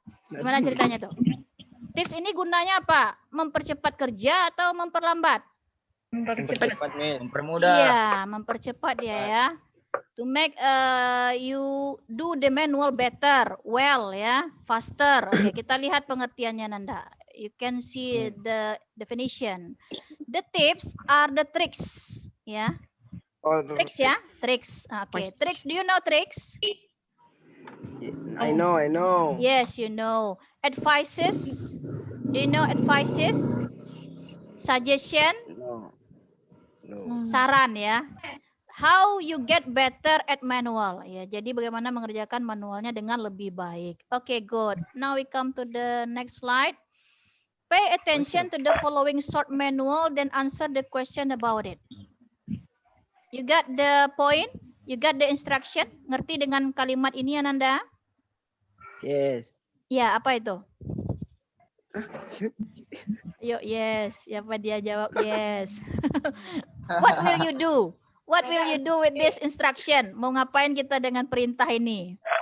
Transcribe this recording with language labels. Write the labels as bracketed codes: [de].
[id] Gimana ceritanya tuh? Tips ini gunanya apa? Mempercepat kerja atau memperlambat? Mempercepat. Cepat, Miss. Mempermudah. Iya, mempercepat dia ya. [en] To make you do the manual better, well ya, faster. [id] Oke, kita lihat pengertiannya Nanda. [en] You can see the definition. The tips are the tricks, ya. Oh, Tricks ya, tricks. Oke, tricks. Do you know tricks? I know. Yes, you know. Advices. Do you know advices? Suggestion, No. [id] saran ya. [en] How you get better at manual ya. [id] Jadi bagaimana mengerjakan manualnya dengan lebih baik. [en] Oke, good. Now we come to the next slide. Pay attention to the following short manual then answer the question about it. You got the point? You got the instruction? [id] Ngerti dengan kalimat ini Ananda? [en] Yes. [id] Ya, apa itu? Yuk, yes. Siapa dia jawab yes. What will you do? [en] What will you do with this instruction? [id] Mau ngapain kita dengan perintah ini?